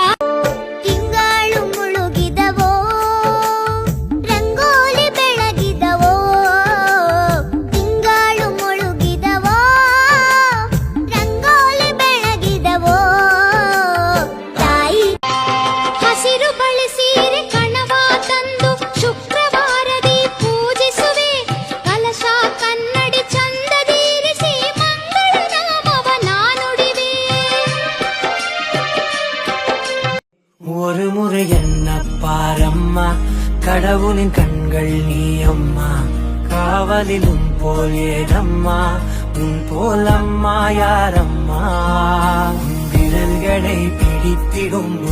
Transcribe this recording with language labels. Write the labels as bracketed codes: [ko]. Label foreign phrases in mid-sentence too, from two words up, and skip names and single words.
[kn] ತಿಂಗಳು ಮುಳುಗಿದವೋ, ರಂಗೋಲಿ ಬೆಳಗಿದವೋ, ತಿಂಗಳು ಮುಳುಗಿದವೋ, ರಂಗೋಲಿ ಬೆಳಗಿದವೋ. ತಾಯಿ ಹಸಿರು ಬಳಸೀರೆ ಕಣವ ತಂದು ಶುಕ್ರವಾರದಿ ಪೂಜಿಸುವೆ, ಕಲಶ ಕನ್ನಡಿ ಚಂದದೀರಿಸಿ ಮಂಗಳ ನಾಮವ ನಾನುಡಿವೆ. [ta] ஒரு முறை என்ன பாரம்மா, கடவுளின் கண்கள் நீ அம்மா, காவலில் உன் போல் ஏதம்மா, உன் போல் அம்மா யாரம்மா, உன் விரல்களை பிடித்திடும்